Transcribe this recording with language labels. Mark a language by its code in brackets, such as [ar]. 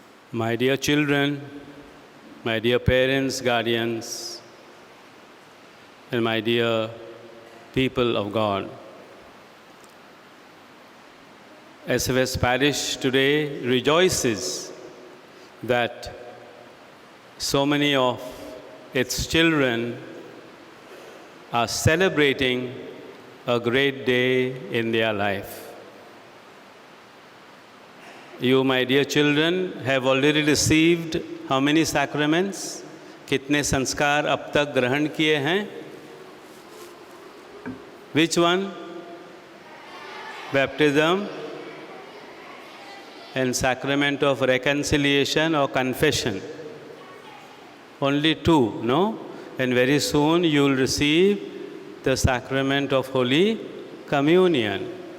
[en] My dear children, my dear parents, guardians, and my dear people of God, SFS Parish today rejoices that so many of its children are celebrating a great day in their life. You, my dear children, have already received how many sacraments? [hi] कितने संस्कार अब तक ग्रहण किए हैं? [en] Which one? Baptism and sacrament of reconciliation or confession. Only two, no? And very soon you will receive the sacrament of Holy Communion.